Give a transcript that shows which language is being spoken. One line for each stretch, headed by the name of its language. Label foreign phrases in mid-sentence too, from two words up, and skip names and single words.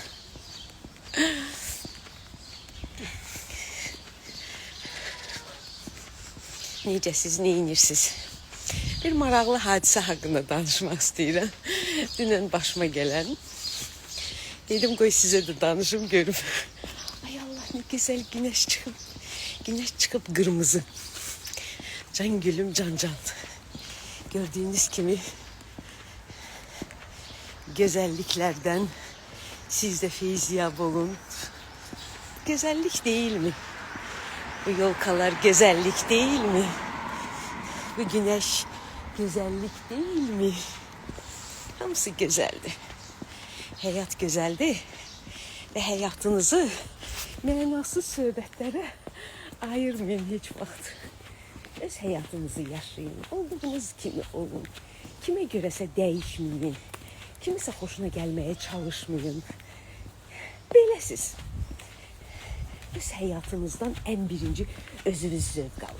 Azerbaijani: Necə siz nə inirsiniz? Bir maraqlı hadisə haqqında danışmaq istəyirəm. Dünən başıma gələn. Dedim qoy sizə də danışım görüm. Ay Allah ne güzel güneş çıxıb. Güneş çıxıb qırmızı. Can gülüm can.
Turkish: Gördüğünüz kimi güzelliklerden siz de feyziyab olun. Güzellik değil mi? Bu yolkalar güzellik değil mi? Bu güneş güzellik değil mi? Hamısı güzeldi. Hayat güzeldi.
Azerbaijani: Ve hayatınızı mənasız söhbətlərə ayırmayın heç vaxt. Öz həyatınızı yaşayın. Olduğunuz kimi olun. Kimə görəsə dəyişməyin. Kimisə xoşuna gəlməyə çalışmayın. Beləsiz. Öz həyatınızdan ən birinci özünüz zövq alın.